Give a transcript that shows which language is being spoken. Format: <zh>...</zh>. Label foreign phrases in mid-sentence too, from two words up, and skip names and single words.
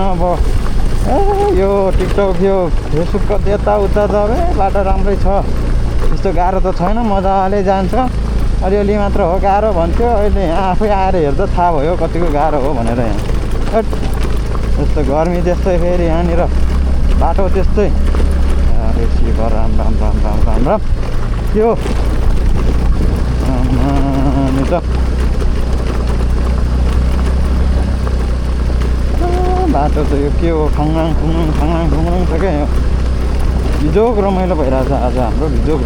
<ne>अब यो टिकटक यो फेसबुकको यताउता त बाटो राम्रै छ। त्यस्तो गाह्रो त छैन। मजाले जान्छ। अलिअलि मात्र हो गाह्रो भन्थ्यो। अहिले यहाँ आफै आएर हेर्दा थाहा भयो कतिको गाह्रो हो भनेर। यहाँ यस्तो गर्मी त्यस्तै फेरि यहाँनिर बाटो त्यस्तै। अरे शिव राम राम राम राम राम राम। के हो नि त बाटो त यो के हो खङराङ खुङराङ छ क्या यो भिजोक रमाइलो भइरहेछ आज हाम्रो भिजोक</ne>